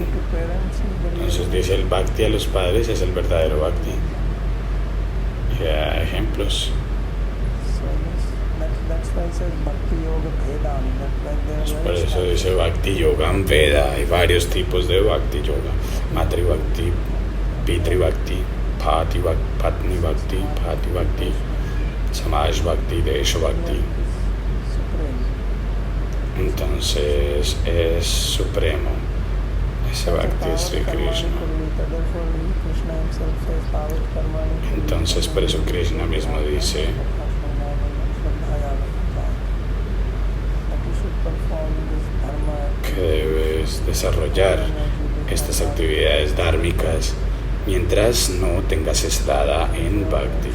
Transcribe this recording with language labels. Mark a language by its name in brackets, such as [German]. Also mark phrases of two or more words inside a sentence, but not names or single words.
[Spanish] Entonces dice, el Bhakti a los padres es el verdadero Bhakti. Y da ejemplos. Por eso dice [Sanskrit] Bhakti Yoga Veda. [Spanish] Hay varios tipos de [Sanskrit] Bhakti Yoga: Matri Bhakti, Pitri Bhakti, Patni Bhakti, Phati Bhakti, Samaj Bhakti, Desha Bhakti. [Spanish] Entonces es supremo. Ese Bhakti es Sri Krishna. Entonces por eso Krishna mismo dice que debes desarrollar estas actividades dhármicas mientras no tengas estrada en Bhakti.